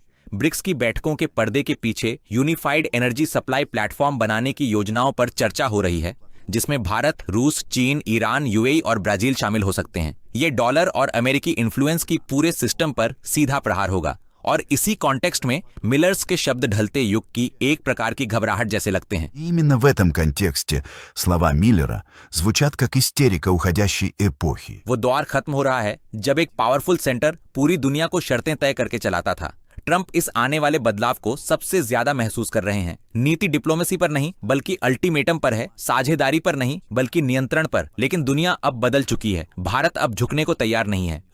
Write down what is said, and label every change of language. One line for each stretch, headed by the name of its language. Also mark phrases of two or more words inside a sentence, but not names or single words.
Hindi: ब्रिक्स की बैठकों के पर्दे के पीछे
English: unified energy supply platform
Hindi: बनाने की योजनाओं पर चर्चा हो रही है, जिसमें भारत, रूस, चीन, ईरान, यूएई और ब्राजील शामिल हो सकते हैं। ये डॉलर और अमेरिकी इन्फ्लुएंस की पूरे सिस्टम पर सीधा प्रहार होगा। और इसी कॉन्टेक्स्ट में मिलर्स के शब्द ढलते युग की एक प्रकार की घबराहट जैसे लगते हैं।
Russian: И именно в этом контексте слова Миллера звучат как истерика уходящей эпохи.
Hindi: वो दौर खत्म हो रहा है जब एक
English: powerful center
Hindi: पूरी दुनिया को शर्तें तय करके चलाता था। ट्रंप इस आने वाले बदलाव को सबसे ज्यादा महसूस कर रहे हैं। नीति डिप्लोमेसी पर नहीं, बल्कि अल्टीमेटम पर है, साझेदारी पर नहीं, बल्कि नियंत्रण पर। लेकिन दुनिया अब बदल चुकी है। भारत अब झुकने को तैयार नहीं है।